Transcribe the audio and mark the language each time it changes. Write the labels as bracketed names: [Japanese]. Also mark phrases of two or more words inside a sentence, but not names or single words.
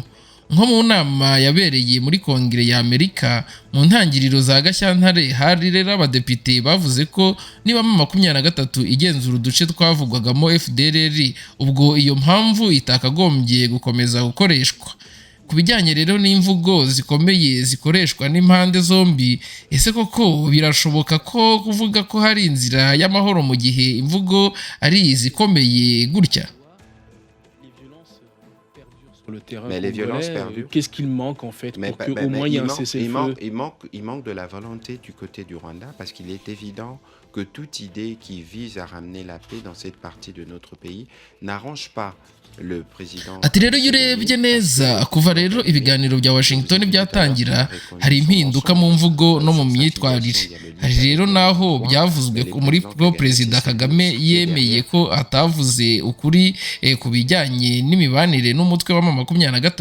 [Kinyarwanda] Nko mu nama yabereye muri Kongere ya Amerika mu ntangiriro za Gashyantare, hari rero abadepite bavuze ko niba mu 23 igenzura uduce twavugwagamo FDLR, ubwo iyo mpamvu itakagombye gukomeza gukoreshwa. Ku bijyanye rero n'imvugo zikomeye zikoreshwa n'impande zombi, ese koko birashoboka ko kuvuga ko hari inzira y'amahoro mu gihe imvugo ari izikomeye gutya? [French] Mais les violences perdurent. Qu'est-ce qu'il manque en fait pour qu'au moins il y ait un cessez-le-feu? Il manque de la volonté du côté du Rwanda parce qu'il est évident que toute idée qui vise à ramener la paix dans cette partie de notre pays n'arrange pas le président. [Kinyarwanda] Ati rero iyo urebye neza kuva rero ibiganiro bya Washington byatangira, hari impinduka mu mvugo no mu myitwarire. Hari rero naho byavuzwe ko muri Perezida Kagame yemeye ko atavuze ukuri ku bijyanye n'imibanire n'umutwe wa 23.